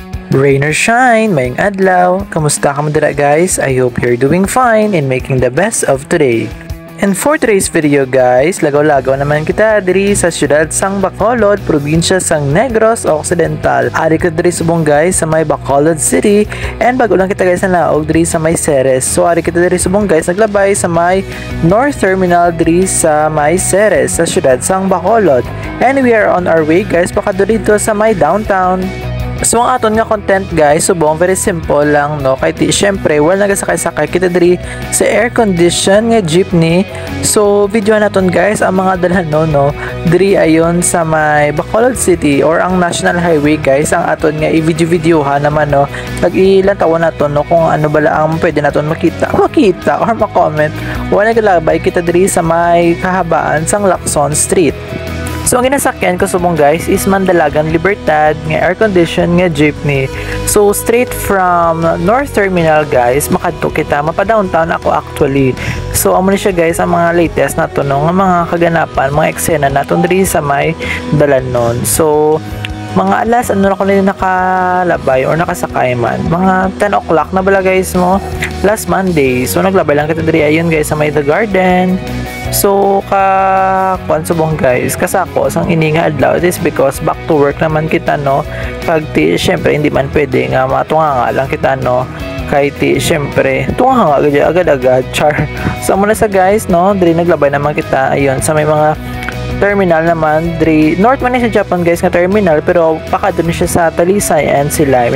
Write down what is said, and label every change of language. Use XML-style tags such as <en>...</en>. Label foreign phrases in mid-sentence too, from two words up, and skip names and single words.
<en>Rain or shine,</en> <hil>mayong adlaw. Kamusta ka dira guys?</hil> <en>I hope you're doing fine and making the best of today. And for today's video guys,</en> <hil>lagaw-lagaw naman kita diri sa siyudad sang Bacolod, probinsya sang Negros Occidental. Ari ko diri subong guys sa may Bacolod City, and bago lang kita guys na laog diri sa may Ceres. So ari kita diri subong guys naglabay sa may North Terminal diri sa may Ceres sa siyudad sang Bacolod.</hil> <en>And we are on our way guys</en> <hil>pakadto dito sa may downtown. So ang aton nga content guys, subong</hil> <en>very simple</en> <hil>lang no, kay syempre wala nagasakay-sakay kita diri sa</hil> <en>air condition</en> <hil>nga jeepney. So video naton guys ang mga dalhan no diri ayon sa may Bacolod City or ang National Highway guys, ang aton nga i-video-videohan naman no, nag-ilang taon naton no kung ano bala ang pwede naton makita or ma-comment. Wala nagalabay kita diri sa may kahabaan sang Lacson Street. So ang ginasakyan ko subong guys is Mandalagan Libertad nga</hil> <en>air condition</en> <hil>nga jeepney.</hil> <en>So straight from North Terminal guys,</en> <hil>makadto kita mapa-downtown ako actually. So amo ni siya guys ang mga latest na to no, nga mga kaganapan, mga eksena naton diri sa may Dalanon. So mga alas ano na ko nila nakalabay or nakasakay man, mga 10 o'clock na bala guys mo</hil> <en>last Monday.</en> <hil>So naglabay lang kita diri ayon guys sa may The Garden. So kuan subong guys kasako sang ini nga adlaw,</hil> <en>it is because back to work</en> <hil>naman kita no, kag ti syempre hindi man pwede nga matunga nga lang kita no, kay ti syempre tunga nga agad-agad char. So muna sa guys no, diri naglabay naman kita ayon sa may mga terminal naman diri north man ni sa Japan guys nga terminal, pero pakadto ni siya sa Talisay and Silay.</hil>